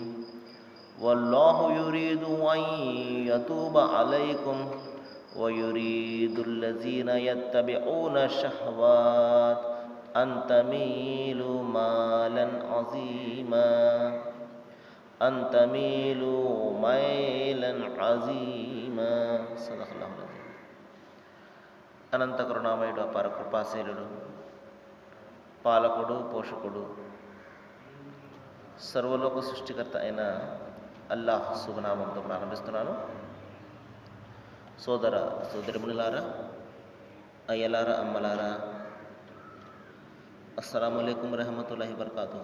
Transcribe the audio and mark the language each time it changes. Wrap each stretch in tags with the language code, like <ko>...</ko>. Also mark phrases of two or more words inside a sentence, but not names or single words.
<ar>والله يريد أن يتوب عليكم ويريد الذين يتبعون الشهوات أن تميلوا ميلا عظيما. صدق الله العظيم.</ar> <te>అనంత కరుణామయుడు, అపార కృపాశీలుడు, పాలకుడు, పోషకుడు, సర్వలోక సృష్టికర్త అయిన అల్లాహ్ శుభనామంతో ప్రారంభిస్తున్నాను. సోదర సోదరిములారా, అయ్యలారా, అమ్మలారా,</te> <ar>السلام عليكم رحمة الله بركاته.</ar>